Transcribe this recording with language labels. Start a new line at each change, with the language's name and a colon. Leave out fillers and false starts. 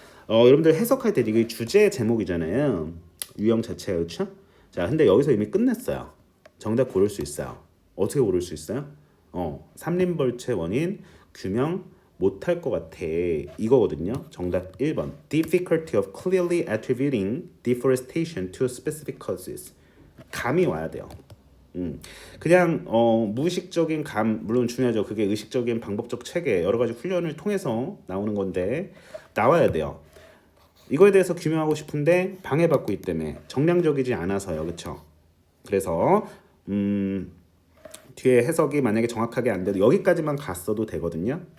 Korean: 여러분들 해석할 때 이게 주제 제목이잖아요. 유형 자체가 그렇죠? 자, 근데 여기서 이미 끝냈어요. 정답 고를 수 있어요. 어떻게 고를 수 있어요? 삼림벌채 원인 규명 못할 것 같아. 이거거든요. 정답 1번.
English: Difficulty of clearly attributing deforestation to specific causes.
Korean: 감이 와야 돼요. 그냥 무의식적인 감 물론 중요하죠. 그게 의식적인 방법적 체계 여러 가지 훈련을 통해서 나오는 건데 나와야 돼요. 이거에 대해서 규명하고 싶은데 방해받고 있기 때문에 정량적이지 않아서요. 그렇죠? 그래서 뒤에 해석이 만약에 정확하게 안 돼도 여기까지만 갔어도 되거든요.